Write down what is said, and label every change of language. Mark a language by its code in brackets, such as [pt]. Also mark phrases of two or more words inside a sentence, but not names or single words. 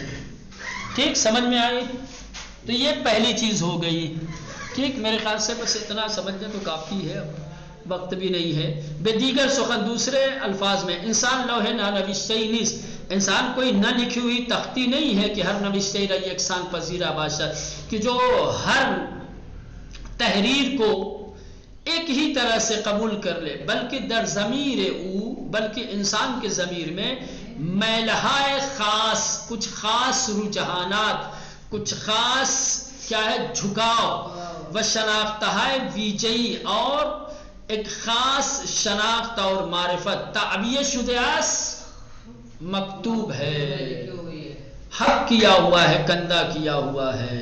[ur] ٹھیک سمجھ میں آئی؟ تو یہ پہلی چیز ہو گئی. ٹھیک میرے خیال سے بس اتنا سمجھنے تو کافی ہے، وقت بھی نہیں ہے. [fa] بے دیگر سخن [ur] دوسرے الفاظ میں [fa] انسان لوح نہ نوشتہی نیست، [ur] انسان کوئی نہ لکھی ہوئی تختی نہیں ہے [fa] کہ ہر نوشتہی را یکساں پذیرا باشد، [ur] کہ جو ہر تحریر کو ایک ہی طرح سے قبول کر لے، [fa] بلکہ در ضمیر او، [ur] بلکہ انسان کے ضمیر میں [fa] میلہائے خاص، [ur] کچھ خاص رجحانات، کچھ خاص کیا ہے جھکاؤ، [fa] و شناختہ ویجئی، [ur] اور ایک خاص شناخت اور معرفت [fa] تعبیہ شدہ [ur] مکتوب ہے، حق کیا ہوا ہے، کندہ کیا ہوا ہے.